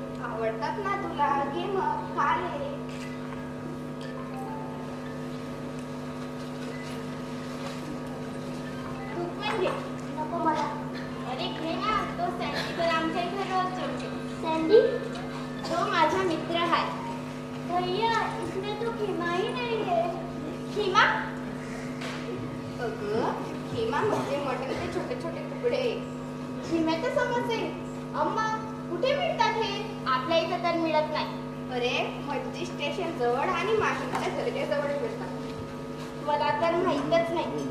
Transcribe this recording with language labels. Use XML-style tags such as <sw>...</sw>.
<mr>आवडतात ना तुला, घे मग खा ले. तू पण घे. नको मला. अरे घे ना, तो सँडी तर आमच्या इथे रोज जेवतो. सँडी? तो माझा मित्र आहे.</mr> <hi>भैया, इसमें तो खिमा ही नहीं है.</hi> <mr>खिमा? अगं खिमा म्हणजे मटणचे छोटे छोटे तुकडे. खिम्याचे समोसे? अम्मा, कुठे मिळतात हे? आपल्या इथे तर मिळत नाही. अरे मस्जिद स्टेशन जवळ आणि माहीमच्या दर्ग्याजवळ मिळतात. मला तर माहीतच नाही.</mr>